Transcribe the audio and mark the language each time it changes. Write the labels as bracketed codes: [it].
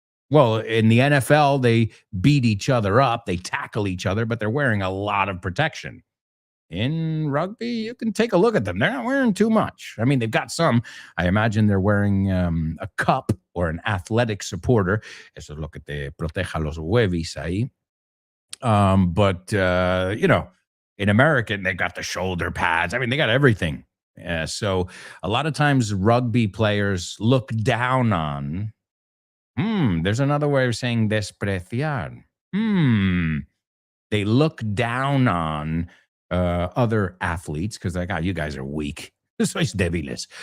[en] Well, in the NFL, they beat each other up, they tackle each other, but they're wearing a lot of protection. In rugby, you can take a look at them. They're not wearing too much. I mean, they've got some. I imagine they're wearing a cup or an athletic supporter. [es] Eso es lo que te proteja los huevis ahí. [en] But in American, they've got the shoulder pads. I mean, they got everything. So a lot of times rugby players look down on. There's another way of saying despreciar. They look down on other athletes because like, you guys are weak. [es] Sois débiles.